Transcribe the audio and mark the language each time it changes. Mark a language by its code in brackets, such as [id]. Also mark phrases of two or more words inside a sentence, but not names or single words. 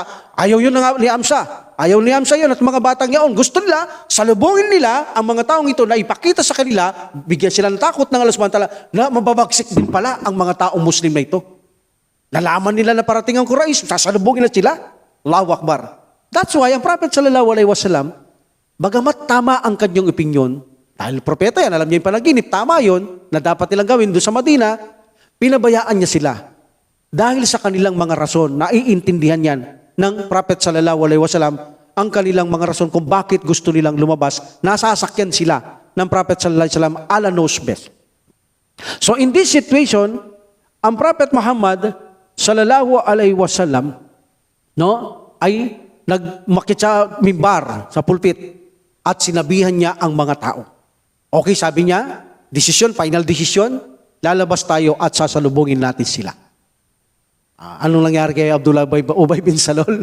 [tl] Ayaw yun ni Hamza. Ayaw ni Hamza yun at mga batang yaon. Gusto nila, salubungin nila ang mga taong ito na ipakita sa kanila, bigyan sila ng takot ng Allah [ar] سبحانه وتعالى [tl] na mababagsik din pala ang mga taong Muslim na ito. Nalaman nila na parating ang Quraysh, sasalubungin na sila. [ar] الله أكبر. [en] That's why [tl] ang Prophet [ar] صلى الله عليه وسلم, [tl] bagamat tama ang kanyang opinion, dahil propeta yan, alam niya yung panaginip, tama yun, na dapat nilang gawin doon sa Madina, pinabayaan niya sila. Dahil sa kanilang mga rason, naiintindihan yan ng Prophet [ar] صلى الله عليه وسلم, [tl] ang kanilang mga rason kung bakit gusto nilang lumabas, nasasakyan sila ng Prophet [ar] صلى الله عليه وسلم, [en] ala knows best. So in this situation, [tl] ang Prophet Muhammad [ar] صلى الله عليه وسلم, [tl] ay nagmakit sa mimbar, sa pulpit, at sinabihan niya ang mga tao. Okay, sabi niya, desisyon, [en] final decision, [tl] lalabas tayo at sasalubungin natin sila. Anong nangyari kay Abdullah Ubay bin Salul?